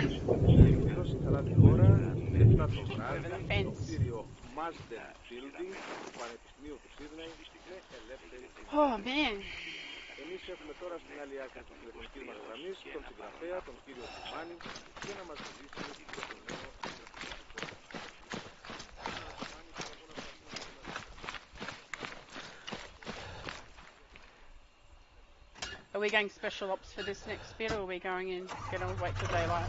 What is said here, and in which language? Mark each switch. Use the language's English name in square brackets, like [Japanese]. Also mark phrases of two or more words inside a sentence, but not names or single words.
[Greek] Η εκδήλωση θα λάβει χώρα στις 7 το βράδυ στο κτίριο Master Building του Πανεπιστημίου του Σίδνεϊ με ελεύθερη. [English] Oh man. [Greek] Εμείς έχουμε τώρα στην άλλη άκρη της τηλεφωνικής μας γραμμής τον συγγραφέα, τον κύριο Ντουμάνη, για να μας μιλήσει για το νέο [English] Are we going special ops for this next bit, or are we going in, gonna wait till daylight?